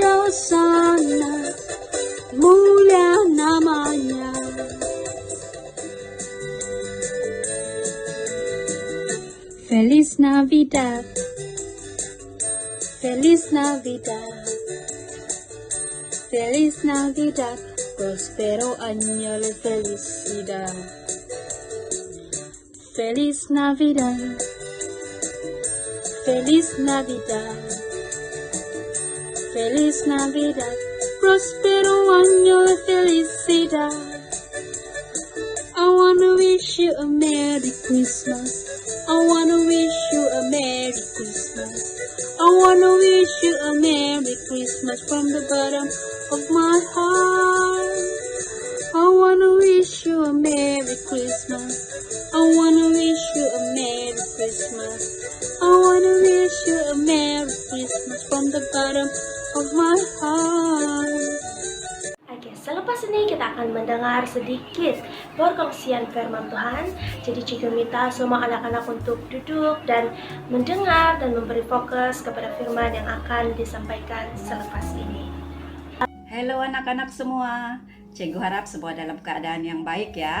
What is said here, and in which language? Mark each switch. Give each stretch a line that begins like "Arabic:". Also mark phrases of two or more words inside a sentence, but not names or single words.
Malay: Hosana, mulia namanya.
Spanish: Feliz Navidad, Feliz Navidad, Feliz Navidad, prospero año de felicidad. Feliz Navidad, Feliz Navidad, Feliz Navidad, prospero año de felicidad.
English: I wanna wish you a Merry Christmas. I wanna wish you a Merry Christmas. I wanna wish you a Merry Christmas from the bottom of my heart. I wanna wish you a Merry Christmas. I wanna wish you a Merry Christmas. I wanna wish you a Merry Christmas from the bottom of my heart.
Malay: Oke, selepas ini kita akan mendengar sedikit perkongsian firman Tuhan. Jadi Cikgu minta semua anak-anak untuk duduk dan mendengar dan memberi fokus kepada firman yang akan disampaikan selepas ini. Halo anak-anak semua, Cikgu harap semua dalam keadaan yang baik ya.